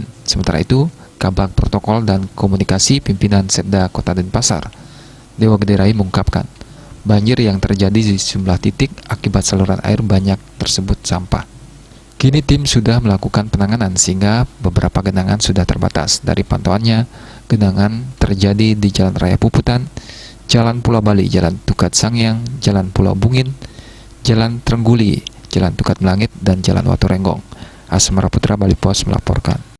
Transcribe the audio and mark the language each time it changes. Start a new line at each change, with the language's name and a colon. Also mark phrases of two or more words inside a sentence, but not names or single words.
Indonesian: Sementara itu, Kabag Protokol dan Komunikasi Pimpinan Setda Kota Denpasar, Dewa Gede Rai mengungkapkan, banjir yang terjadi di sejumlah titik akibat saluran air banyak tersebut sampah. Kini tim sudah melakukan penanganan sehingga beberapa genangan sudah terbatas. Dari pantauannya, genangan terjadi di Jalan Raya Puputan, Jalan Pulau Bali, Jalan Tukat Sangyang, Jalan Pulau Bungin, Jalan Trengguli, Jalan Tukat Melangit, dan Jalan Watu Renggong. Asmara Putra, Bali Pos melaporkan.